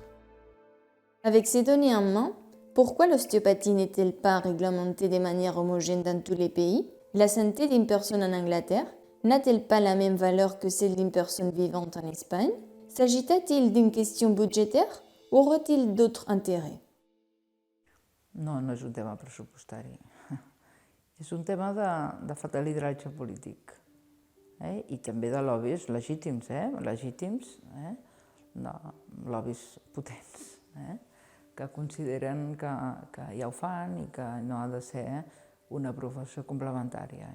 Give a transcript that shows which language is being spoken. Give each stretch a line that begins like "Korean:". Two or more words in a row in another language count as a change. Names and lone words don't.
French: Avec ces données en main, pourquoi l'ostéopathie n'est-elle pas réglementée de manière homogène dans tous les pays? La santé d'une personne en Angleterre n'a-t-elle pas la même valeur que celle d'une personne vivante en Espagne? S'agit-il d'une question budgétaire ou aurait-il d'autres intérêts?
Catalan: No, no és un tema pressupostari. És un tema de falta de lideratge polític. I també de lobbies legítims, legítims, de lobbies potents, que consideren que ja ho fan i que no ha de ser una professió complementària.